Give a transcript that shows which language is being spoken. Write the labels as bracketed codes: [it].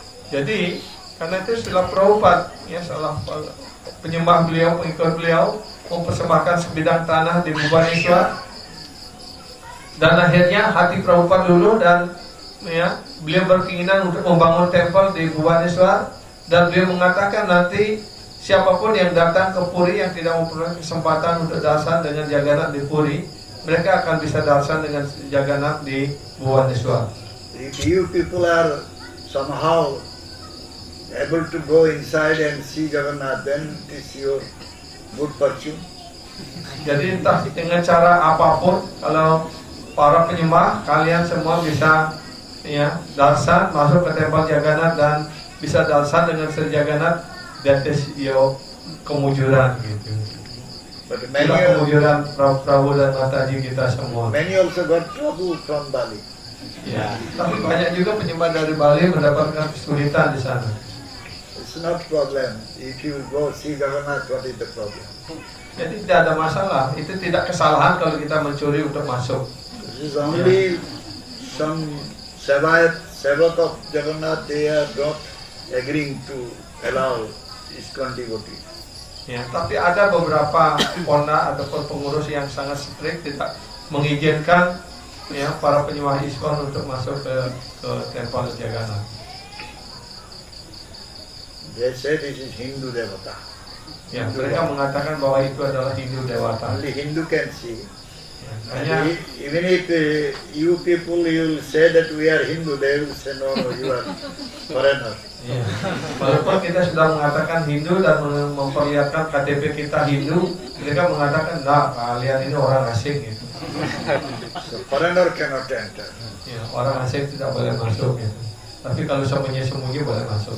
[id] Jadi karena itu Srila Prabhupada ya salah penyembah beliau, pengikut beliau mempersembahkan sebidang tanah di Bhubaneswar, dan akhirnya hati Prabhupada dulu dan ya beliau berkeinginan untuk membangun tempel di Bhubaneswar, dan beliau mengatakan nanti siapapun yang datang ke Puri yang tidak memperoleh kesempatan untuk darsan dengan Jagannath di Puri, mereka akan bisa darsan dengan Jagannath di Bhubaneswar. [en] If you people are somehow able to go inside and see Jagannath, then it is your good fortune. [id] Jadi entah dengan cara apapun, kalau para penyembah kalian semua bisa ya darsan masuk ke tempel Jagannath dan bisa darsan dengan Sri Jagannath, [en] that is your [id] kemujuran gitu. [en] But [id] Itulah kemujuran Prabu dan Mataji kita semua. [en] many also got trouble from Bali. [id] Ya, tapi banyak juga penyembah dari Bali mendapatkan kesulitan di sana. [en] It's not problem. If you go see Jagannath, what is the problem? [id] Jadi tidak ada masalah. Itu tidak kesalahan kalau kita mencuri untuk masuk. [en] This is only some Sevak of Jagannath, they are not agreeing to allow ISKCON devotees. [id] Ya, tapi ada beberapa pona ataupun pengurus yang sangat strict tidak mengizinkan ya para penyembah ISKCON untuk masuk ke tempel Jagannath. [en] They say this is Hindu Devata. [id] Ya, mereka mengatakan bahwa itu adalah Hindu Dewata. [en] Only Hindu can see. [id] Hanya [en] And even if you people you will say that we are Hindu, they will say no, you are foreigner. [id] ya, walaupun kita sudah mengatakan Hindu dan memperlihatkan KTP kita Hindu, mereka mengatakan nah kalian ini orang asing gitu. [en] So foreigner cannot enter. [id] Ya, orang asing tidak boleh masuk gitu. Tapi kalau sembunyi-sembunyi boleh masuk.